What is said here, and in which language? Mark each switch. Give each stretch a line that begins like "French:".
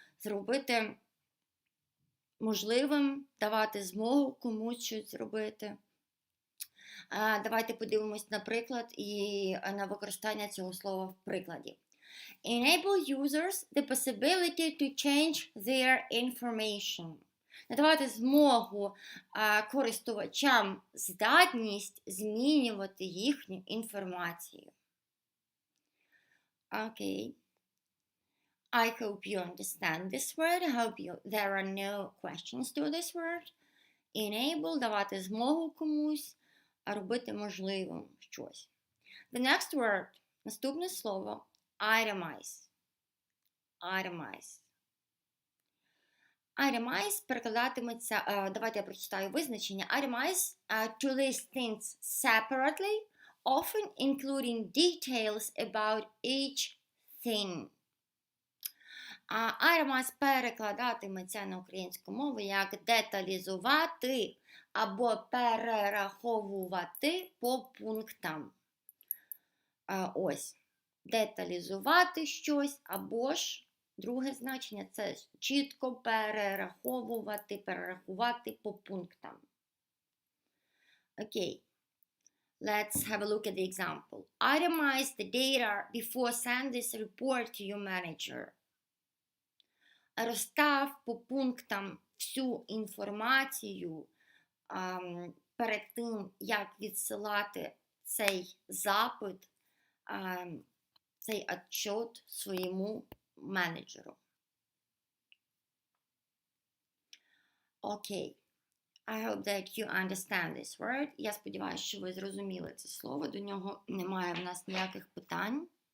Ukrainian: Зробити можливим, давати змогу комусь щось зробити. Давайте подивимось на приклад і на використання цього слова в прикладі.
English: Enable users the possibility to change their information.
Ukrainian: Надавати змогу користувачам здатність змінювати їхню інформацію.
English: Okay. I hope you understand this word. I hope there are no questions to this word.
Ukrainian: Enable – давати змогу комусь, робити можливим щось.
English: The next word –
Ukrainian: наступне слово
English: – itemize. Itemize.
Ukrainian: Itemize перекладатиметься, давайте я прочитаю визначення.
English: Itemize to list things separately, often including details about each thing.
Ukrainian: Itemize перекладатиметься на українську мову як деталізувати або перераховувати по пунктам. Ось. Деталізувати щось або ж Друге значення – це чітко перерахувати по пунктам. Окей.
English: Let's have a look at the example. Itemize the data before send this report to your manager.
Ukrainian: Розстав по пунктам всю інформацію перед тим, як відсилати цей запит, цей отчет своєму менеджеру. Окей.
English: I hope that you understand this word.
Ukrainian: Я сподіваюся, що ви зрозуміли це слово. До нього немає в нас ніяких питань.